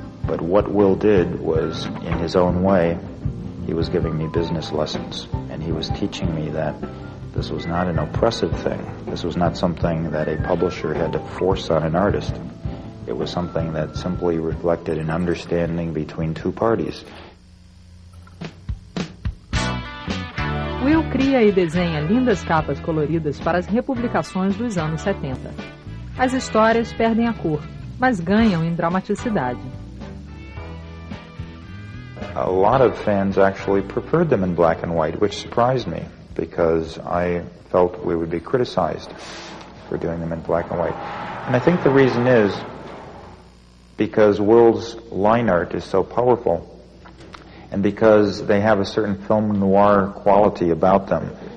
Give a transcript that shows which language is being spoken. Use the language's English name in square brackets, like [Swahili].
[English] But what Will did was, in his own way, he was giving me business lessons, and he was teaching me that this was not an oppressive thing. This was not something that a publisher had to force on an artist. It was something that simply reflected an understanding between two parties. [Portuguese] Will cria e desenha lindas capas coloridas para as republicações dos anos 70. As histórias perdem a cor, mas ganham em dramaticidade. [English] A lot of fans actually preferred them in black and white, which surprised me, because I felt we would be criticized for doing them in black and white. And I think the reason is because Will's line art is so powerful, and because they have a certain film noir quality about them.